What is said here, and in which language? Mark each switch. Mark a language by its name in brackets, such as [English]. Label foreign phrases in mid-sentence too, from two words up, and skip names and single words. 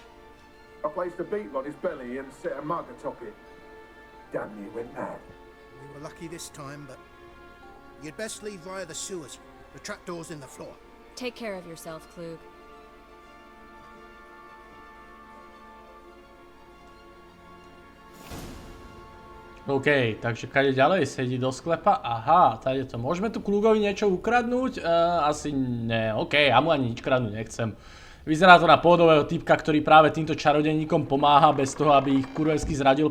[English] I placed a beetle on his belly and set a mug atop it. Damn near went mad. We were lucky this time, but you'd best leave via the sewers. The trapdoor's in the floor. Take care of yourself, Klug. [Slovak] OK, takže kade ďalej sedí do sklepa? Aha, tady to. Môžeme tu Klugovi niečo ukradnúť? Asi ne. OK, ja mu ani nič kradnúť nechcem. Vyzerá to na pôdového typka, ktorý práve týmto čarodejníkom pomáha bez toho, aby ich kurvensky zradil.